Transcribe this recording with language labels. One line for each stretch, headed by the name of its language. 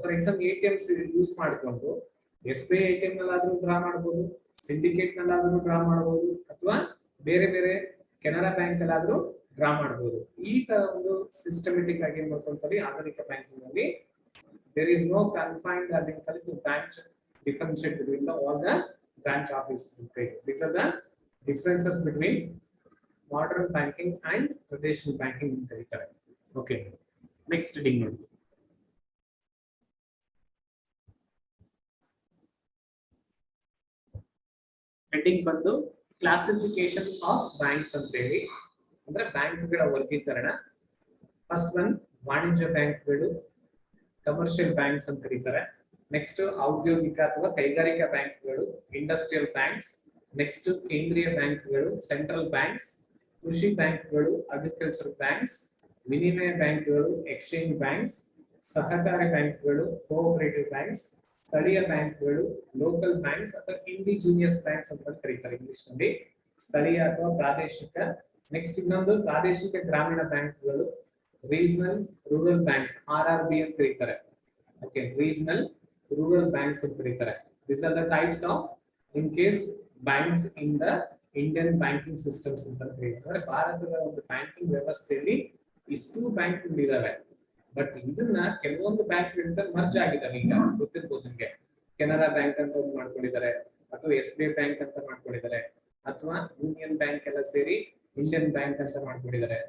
English: for example
Kannada: ATMs use ಮಾಡಿಕೊಂಡು SBI ATM ನಲ್ಲಾದ್ರೂ draw ಮಾಡಬಹುದು, syndicate ನಲ್ಲಾದ್ರೂ draw ಮಾಡಬಹುದು, ಅಥವಾ ಬೇರೆ ಬೇರೆ ಕೆನರಾ ಬ್ಯಾಂಕ್ ಅಲ್ಲಾದ್ರೂ ಡ್ರಾ ಮಾಡಬಹುದು. ಈ ತರ ಒಂದು ಸಿಸ್ಟಮೆಟಿಕ್ ಆಗಿ ಏನ್ ಮಾಡ್ಕೊಂತಾರೆ ಆಧುನಿಕ ಬ್ಯಾಂಕಿಂಗ್ ನಲ್ಲಿ
English: There is no confined to branch differentiate between all the branch offices. These are the differences between modern banking and traditional banking in the. Okay, next heading.
Kannada: Heading ಬಂದು
English: classification of banks
Kannada: ಅಂತ ಹೇಳಿ, ಅಂದ್ರೆ ಬ್ಯಾಂಕ್ಗಳ ವರ್ಗೀಕರಣ. First one ವಾಣಿಜ್ಯ ಬ್ಯಾಂಕ್ಗಳು, commercial banks ಅಂತ ಕರೀತಾರೆ. ನೆಕ್ಸ್ಟ್ ಔದ್ಯೋಗಿಕ ಅಥವಾ ಕೈಗಾರಿಕಾ ಬ್ಯಾಂಕ್ಗಳು, ಇಂಡಸ್ಟ್ರಿಯಲ್ ಬ್ಯಾಂಕ್ಸ್. ನೆಕ್ಸ್ಟ್ ಕೇಂದ್ರೀಯ ಬ್ಯಾಂಕ್ಗಳು, ಸೆಂಟ್ರಲ್ ಬ್ಯಾಂಕ್ಸ್. ಕೃಷಿ ಬ್ಯಾಂಕ್ಗಳು, ಅಗ್ರಿಕಲ್ಚರ್ ಬ್ಯಾಂಕ್ಸ್. ವಿನಿಮಯ ಬ್ಯಾಂಕ್ಗಳು, ಎಕ್ಸ್ಚೇಂಜ್ ಬ್ಯಾಂಕ್ಸ್. ಸಹಕಾರಿ ಬ್ಯಾಂಕ್ಗಳು, ಕೋಆಪರೇಟಿವ್ ಬ್ಯಾಂಕ್ಸ್. ಸ್ಥಳೀಯ ಬ್ಯಾಂಕ್ಗಳು, ಲೋಕಲ್ ಬ್ಯಾಂಕ್ಸ್ ಅಥವಾ ಇಂಡಿಜಿನಿಯಸ್ ಬ್ಯಾಂಕ್ಸ್ ಅಂತ ಕರೀತಾರೆ ಇಂಗ್ಲಿಷ್ ನಲ್ಲಿ, ಸ್ಥಳೀಯ ಅಥವಾ ಪ್ರಾದೇಶಿಕ. ನೆಕ್ಸ್ಟ್ ಇನ್ನೊಂದು ಪ್ರಾದೇಶಿಕ ಗ್ರಾಮೀಣ ಬ್ಯಾಂಕ್ಗಳು, ರೀಜನಲ್ ರೂರಲ್ ಬ್ಯಾಂಕ್ಸ್, RRB ಅಂತ ಕರೀತಾರೆ. ಓಕೆ, ರೀಜನಲ್ ರೂರಲ್ ಬ್ಯಾಂಕ್ಸ್ ಅಂತ ಕರೀತಾರೆ.
English: These are the types of in case banks in the Indian banking systems
Kannada: ಅಂತ ಕರೀತಾರೆ. ಭಾರತದ ಒಂದು ಬ್ಯಾಂಕಿಂಗ್ ವ್ಯವಸ್ಥೆಯಲ್ಲಿ ಇಷ್ಟು ಬ್ಯಾಂಕ್ಗಳು ಇದಾವೆ. ಬಟ್ ಇದನ್ನ ಕೆಲವೊಂದು ಬ್ಯಾಂಕ್ ಮರ್ಜ್ ಆಗಿದಾವೆ. ಈಗ ಗೊತ್ತಿರ್ಬೋದು ನಿಮಗೆ, ಕೆನರಾ ಬ್ಯಾಂಕ್ ಅಂತ ಒಂದು ಮಾಡ್ಕೊಂಡಿದ್ದಾರೆ, ಅಥವಾ SBI ಬ್ಯಾಂಕ್ ಅಂತ ಮಾಡ್ಕೊಂಡಿದ್ದಾರೆ, ಅಥವಾ ಯೂನಿಯನ್ ಬ್ಯಾಂಕ್ ಎಲ್ಲ ಸೇರಿ ಇಂಡಿಯನ್ ಬ್ಯಾಂಕ್ ಅಂತ ಮಾಡ್ಕೊಂಡಿದ್ದಾರೆ.